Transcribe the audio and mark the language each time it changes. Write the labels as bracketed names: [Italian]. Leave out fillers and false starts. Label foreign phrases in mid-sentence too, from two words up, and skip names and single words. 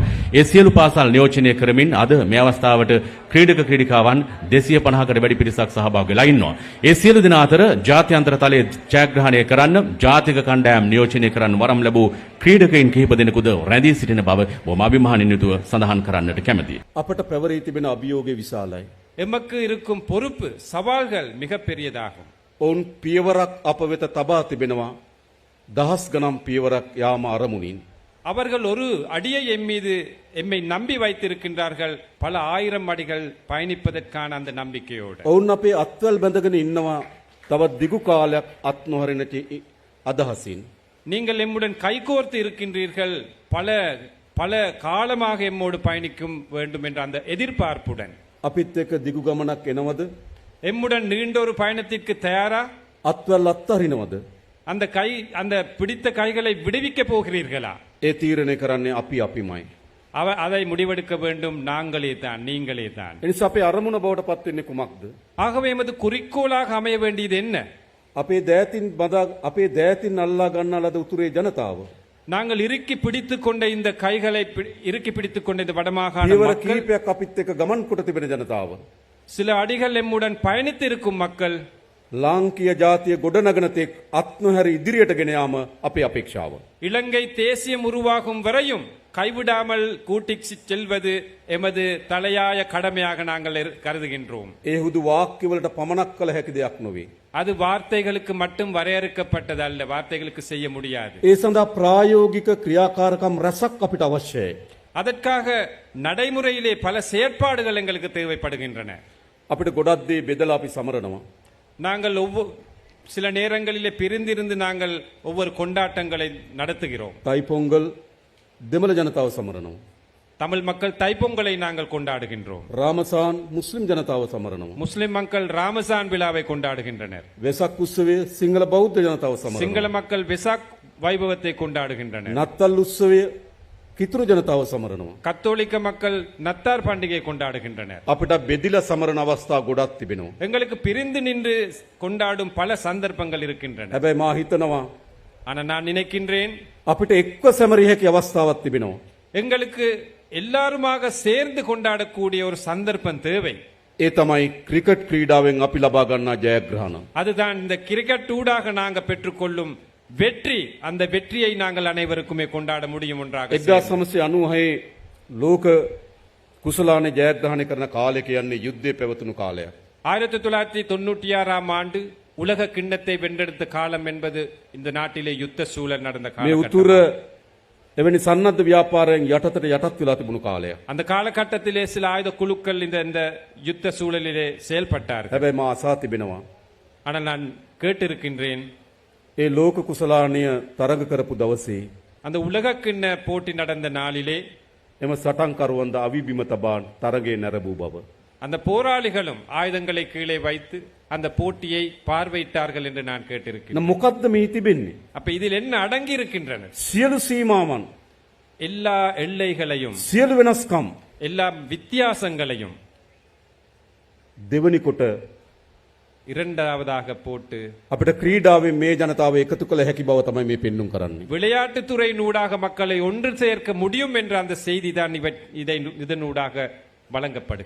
[Sinhala] ඒ සියලු පාසල් නියෝජනය කරමින් අද මේ අවස්ථාවට ක්‍රීඩක ක්‍රීඩිකාවන් 250කට වැඩි පිරිසක් සහභාගී වෙලා ඉන්නවා. ඒ සියලු දෙනා අතර ජාත්‍යන්තර තලයේ ජයග්‍රහණය කරන්න ජාතික කණ්ඩායම් නියෝජනය කරන්න වරම් ලැබූ ක්‍රීඩකයින් කිහිප දෙනෙකුද රැඳී සිටින බව බොහොම අභිමානින් යුතුව සඳහන් කරන්නට කැමැතියි. අපට පැවරී තිබෙන අභියෝගය විශාලයි. [Tamil] எமக்கு இருக்கும் பொறுப்பு சவால்கள் மிக பெரியதாகும். [Sinhala] ඔවුන් පියවරක් අප වෙත තබා තිබෙනවා. දහස් ගණන් පියවරක් යාම අරමුණින්. [Tamil] அவர்கள் ஒரு அடியை எம்மை நம்பி வைத்திருக்கின்றார்கள், பல ஆயிரம் அடிகள் பயணிப்பதற்கான அந்த நம்பிக்கையோடு. [Sinhala] ඔවුන් අපේ අත්වල් බැඳගෙන ඉන්නවා තවත් දිගු කාලයක් අත් නොහරින අදහසින්. [Tamil] நீங்கள் எம்முடன் கைகோர்த்து இருக்கின்றீர்கள், பல காலமாக எம்மோடு பயணிக்கும் வேண்டும் என்ற அந்த எதிர்பார்ப்புடன். [Sinhala] අපිත් එක්ක දිගු ගමනක් එනවද? [Tamil] எம்முடன் நீண்ட ஒரு பயணத்திற்கு தயாரா? [Sinhala] අත්වල් අත්හරිනවද? [Tamil] அந்த பிடித்த கைகளை விடுவிக்க போகிறீர்களா? [Sinhala] ඒ තීරණය කරන්නේ අපිමයි. [Tamil] அதை முடிவெடுக்க வேண்டும் நாங்களே தான், நீங்களே தான். [Sinhala] එනිසා අපේ අරමුණ බවට පත් වෙන්නේ කුමක්ද? [Tamil] ஆகவே எமது குறிக்கோளாக அமைய வேண்டியது என்ன? [Sinhala] අපේ දෑතින් අල්ලා ගන්නා ලද උතුරේ ජනතාව. [Tamil] நாங்கள் இறுக்கி பிடித்துக் கொண்ட இந்த கைகளை இறுக்கி பிடித்துக் கொண்ட இந்த வடமாகாண [Sinhala] පියවර [Tamil] மக்கள், [Sinhala] කීපයක් අපිත් එක්ක ගමන් කොට තිබෙන ජනතාව. [Tamil] சில அடிகள் எம்முடன் பயணித்து இருக்கும் மக்கள், [Sinhala] ලාංකීය ජාතිය ගොඩනගන තෙක් අත් නොහැර ඉදිරියට ගෙන යාම අපේ අපේක්ෂාව. [Tamil] இலங்கை தேசியம் உருவாகும் வரையும் கைவிடாமல் கூட்டிச் செல்வது எமது தலையாய கடமையாக நாங்கள் கருதுகின்றோம். [Sinhala] ඒ හුදු වාක්‍යවලට පමණක් කළ හැකි දෙයක් නොවේ. [Tamil] அது வார்த்தைகளுக்கு மட்டும் வரையறுக்கப்பட்டது அல்ல, வார்த்தைகளுக்கு செய்ய முடியாது. [Sinhala] ඒ සඳහා ප්‍රායෝගික ක්‍රියාකාරකම් රැසක් අපිට අවශ්‍යයි. [Tamil] அதற்காக நடைமுறையிலே பல செயற்பாடுகள் எங்களுக்கு தேவைப்படுகின்றன. [Sinhala] අපිට ගොඩක් දේ බෙදලා අපි සමරනවා. [Tamil] நாங்கள் சில நேரங்களிலே பிரிந்திருந்து நாங்கள் ஒவ்வொரு கொண்டாட்டங்களை நடத்துகிறோம். [Sinhala] තයි පොංගල් දෙමළ ජනතාව සමරනවා. [Tamil] தமிழ் மக்கள் தைப்பொங்கலை நாங்கள் கொண்டாடுகின்றோம். [Sinhala] රාමසාන් මුස්ලිම් ජනතාව සමරනවා. [Tamil] முஸ்லிம் மக்கள் ராமசான் விழாவை கொண்டாடுகின்றனர். [Sinhala] වෙසක් උත්සවයේ සිංහල බෞද්ධ ජනතාව සමරනවා. [Tamil] சிங்கள மக்கள் வெசாக் வைபவத்தை கொண்டாடுகின்றனர். [Sinhala] නත්තල් උත්සවයේ කිතුරු ජනතාව සමරනවා. [Tamil] கத்தோலிக்க மக்கள் நத்தார் பண்டிகை கொண்டாடுகின்றனர். [Sinhala] අපිට බෙදිලා සමරන අවස්ථා ගොඩක් තිබෙනවා. [Tamil] எங்களுக்கு பிரிந்து நின்று கொண்டாடும் பல சந்தர்ப்பங்கள் இருக்கின்றன. [Sinhala] හැබැයි මා හිතනවා [Tamil] ஆனா நான் நினைக்கின்றேன், [Sinhala] අපිට එක්ව සැමරිය හැකි අවස්ථාවක් තිබෙනවා. [Tamil] எங்களுக்கு எல்லாருமாக சேர்ந்து கொண்டாடக்கூடிய ஒரு சந்தர்ப்பம் தேவை. [Sinhala] ඒ තමයි ක්‍රිකට් ක්‍රීඩාවෙන් අපි ලබා ගන්නා ජයග්‍රහණ. [Tamil] அதுதான் இந்த கிரிக்கெட் ஊடாக நாங்க பெற்றுக்கொள்ளும் வெற்றி. அந்த வெற்றியை நாங்கள் அனைவருக்குமே கொண்டாட முடியும் ஒன்றாக. [Sinhala] 1996 ලෝක කුසලානේ ජයග්‍රහණය කරන කාලය කියන්නේ යුද්ධය පැවතුණු කාලයක්. [Tamil] 1996ஆம் ஆண்டு உலக கிண்ணத்தை வென்றெடுத்த காலம் என்பது இந்த நாட்டிலே யுத்த சூழல் நடந்த [Sinhala] මේ [Tamil] காலம். [Sinhala] උතුර එවැනි සන්නද්ධ ව්‍යාපාරයෙන් යටතට යටත් වෙලා තිබුණු කාලයක්. [Tamil] அந்த காலகட்டத்திலே சில ஆயுத குழுக்கள் இந்த யுத்த சூழலிலே செயல்பட்டார்கள். [Sinhala] හැබැයි මා අසා තිබෙනවා [Tamil] ஆனால் நான் கேட்டிருக்கின்றேன், [Sinhala] ඒ ලෝක කුසලානය තරග කරපු දවසේ [Tamil] அந்த உலக கிண்ண போட்டி நடந்த நாளிலே [Sinhala] එම සටන්කරුවන්ද අවිබිම තබා තරගයේ නැරඹූ බව. [Tamil] அந்த போராளிகளும் ஆயுதங்களை கீழே வைத்து அந்த போட்டியை பார்வையிட்டார்கள் என்று நான் கேட்டிருக்கிறேன். [Sinhala] මොකද්ද මේ තිබෙන්නේ? [Tamil] அப்ப இதில் என்ன அடங்கி இருக்கின்றன? [Sinhala] සියලු සීමාවන්, [Tamil] எல்லா எல்லைகளையும், [Sinhala] සියලු වෙනස්කම් [Tamil] எல்லா வித்தியாசங்களையும் [Sinhala] දෙවනි කොට [Tamil] இரண்டாவதாக போட்டு [Sinhala] අපිට ක්‍රීඩාවෙන් මේ ජනතාව එකතු කළ හැකි බව තමයි මේ පෙන්눔 කරන්නේ. [Tamil] விளையாட்டுத்துறை நூடாக மக்களை ஒன்று சேர்க்க முடியும் என்ற அந்த செய்தி தான் இதனூடாக வழங்கப்படுகிறது.